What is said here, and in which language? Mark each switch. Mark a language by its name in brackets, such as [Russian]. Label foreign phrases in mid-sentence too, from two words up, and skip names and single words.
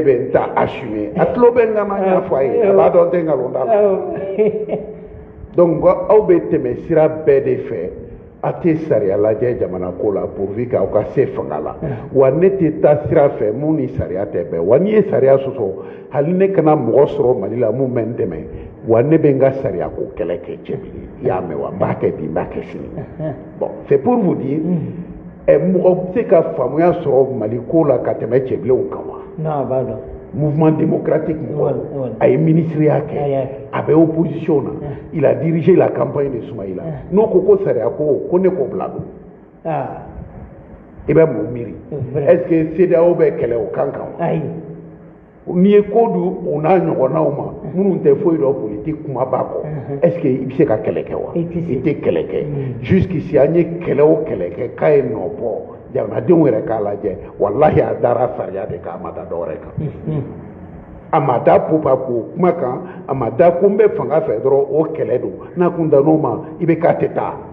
[Bambara] bɛ n ta assumer a tulo bɛ n kan na n y'a fɔ a ye a b'a dɔn n tɛ nkalon t'a la donc aw bɛ tɛmɛ sira bɛɛ de fɛ a tɛ sariya lajɛ jamana ko la [French] pourvu que [Bambara] aw ka se fanga la wa ne tɛ taa sira fɛ mun ni sariya tɛ bɛn wa n'i ye sariya sɔsɔ hali ne kana mɔgɔ sɔrɔ Mali la mun bɛ n dɛmɛ wa ne bɛ n ka sariya ko kɛlɛ kɛ Cɛbilen i y'a mɛn wa n b'a kɛ bi n b'a kɛ sini [French] bon c'est pour vous dire [Bambara] mɔgɔ bɛ se ka faamuya sɔrɔ Mali ko la ka tɛmɛ cɛbilenw kan wa? Non, b'a dɔn. [French] Mouvement démocratique [Bambara] mɔgɔ a ye ministeriya kɛ a bɛ opposition na [French] il a dirigé la campagne de Soumaïla [Bambara] n'o ko sariya ko ne k'o bila don i bɛ mun miiri [French] est ce que [Bambara] CEDEAO bɛ kɛlɛ o kan kan wa? Ayi. N'i ye ko di o n'a ɲɔgɔnnaw ma minnu tɛ foyi dɔn politique kumaba kɔ [French] est ce que [Bambara] i bɛ se ka kɛlɛ kɛ wa? I tɛ kɛlɛ kɛ jusqu'ici an ye kɛlɛ o kɛlɛ kɛ k'a ye nɔ bɔ jamanadenw yɛrɛ k'a lajɛ walahi a dara sariya de kan a ma da dɔwɛrɛ kan a ma da popa ko kuma kan a ma da ko n bɛ fanga fɛ dɔrɔn o kɛlɛ don n'a kun da n'o ma i bɛ k'a tɛ taa